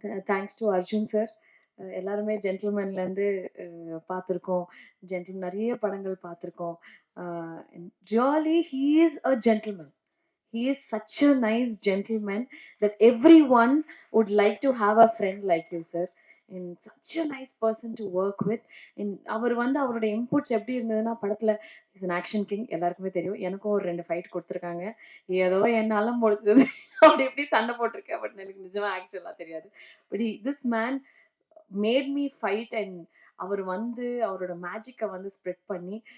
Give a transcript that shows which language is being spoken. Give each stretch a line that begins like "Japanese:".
Tamil: Thanks to Arjun sir. எல்லாருமே ஜென்டில்மேன்லேருந்து பார்த்துருக்கோம், நிறைய படங்கள் பார்த்துருக்கோம்.
English: Really he is a gentleman. He is such a nice gentleman that everyone would like to have a friend like you, sir. And such a nice person to work with.
Tamil: And அவர் வந்து அவரோட inputs எப்படி இருந்ததுன்னா, படத்தில் is an action king, எல்லாருக்குமே தெரியும். எனக்கும் ஒரு 2 fight கொடுத்துருக்காங்க. ஏதோ என்னால் முடிஞ்சது அப்படி எப்படி சண்டை போட்டிருக்கேன். பட் எனக்கு நிஜமாக ஆக்சுவலாக தெரியாது. But this man made me fight. And அவர் வந்து அவரோட மேஜிக்கை வந்து ஸ்ப்ரெட் பண்ணி.